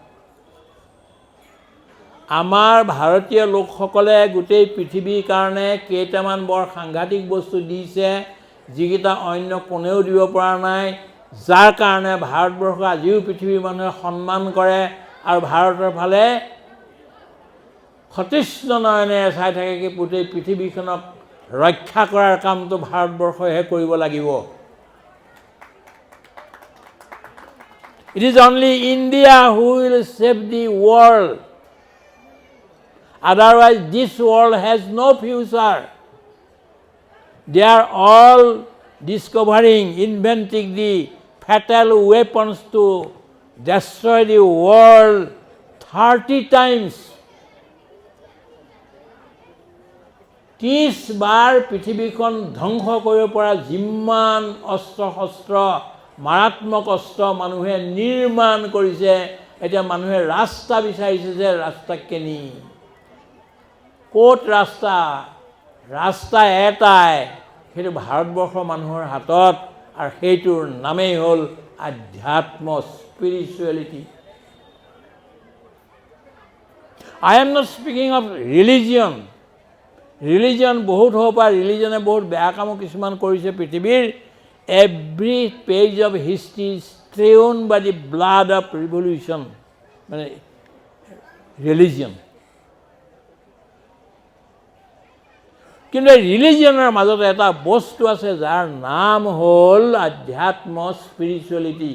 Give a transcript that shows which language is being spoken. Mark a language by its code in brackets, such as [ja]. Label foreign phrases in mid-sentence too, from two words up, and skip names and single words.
[as] আমাৰ ভাৰতীয় লোকসকলে গোটেই পৃথিৱীৰ কাৰণে কেইটামান বৰ সাংঘাতিক বস্তু দিছে, যিকেইটা অন্য কোনেও দিব পৰা নাই, যাৰ কাৰণে ভাৰতবৰ্ষ আজিও পৃথিৱীৰ মানুহে সন্মান কৰে আৰু ভাৰতৰ ফালে সতৃষ্ণ নয়নেৰে চাই থাকে কি গোটেই পৃথিৱীখনক ৰক্ষা কৰাৰ কামটো ভাৰতবৰ্ষইহে কৰিব লাগিব। [en] It is only India who will save the world. Otherwise, this world has no future. They are all discovering, inventing the fatal weapons to destroy the world 30 times. [as] 30 বাৰ পৃথিৱীখন ধ্বংস কৰিব পৰা যিমান অস্ত্ৰ শস্ত্ৰ, মাৰাত্মক অস্ত্ৰ মানুহে নিৰ্মাণ কৰিছে, এতিয়া মানুহে ৰাস্তা বিচাৰিছে যে ৰাস্তা কেনি? ক'ত ৰাস্তা? ৰাস্তা এটাই, সেইটো ভাৰতবৰ্ষৰ মানুহৰ হাতত, আৰু সেইটোৰ নামেই হ'ল আধ্যাত্ম, স্পিৰিচুৱেলিটি। [en] I am not speaking of religion. [as] ৰিলিজন বহুত হ'ব পাৰে, ৰিলিজনে বহুত বেয়া কামো কিছুমান কৰিছে পৃথিৱীৰ। [en] every page of history is strewn by the blood of revolution, [as] মানে ৰিলিজন। কিন্তু এই ৰিলিজনৰ মাজত এটা বস্তু আছে যাৰ নাম হ'ল আধ্যাত্ম, স্পিৰিচুৱেলিটি।